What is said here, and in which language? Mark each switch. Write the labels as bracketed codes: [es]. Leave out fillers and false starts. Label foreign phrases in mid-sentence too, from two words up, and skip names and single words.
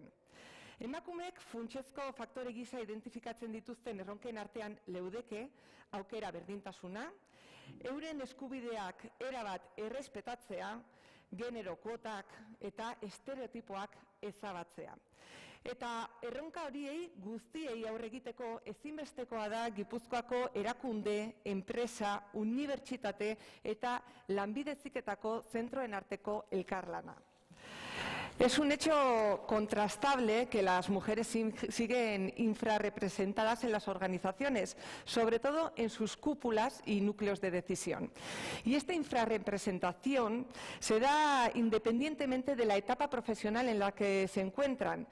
[eu] Emakumeek funtsezko faktore gisa identifikatzen dituzten erronken artean leudeke, aukera berdintasuna, euren eskubideak erabat errespetatzea, genero kuotak eta estereotipoak ezabatzea. Eta erronka horiei guztiei aurre egiteko ezinbestekoa da Gipuzkoako erakunde, enpresa, unibertsitate eta lanbide heziketako zentroen arteko elkarlana. [es] Es un hecho contrastable que las mujeres siguen infrarrepresentadas en las organizaciones, sobre todo en sus cúpulas y núcleos de decisión. Y esta infrarrepresentación se da independientemente de la etapa profesional en la que se encuentran.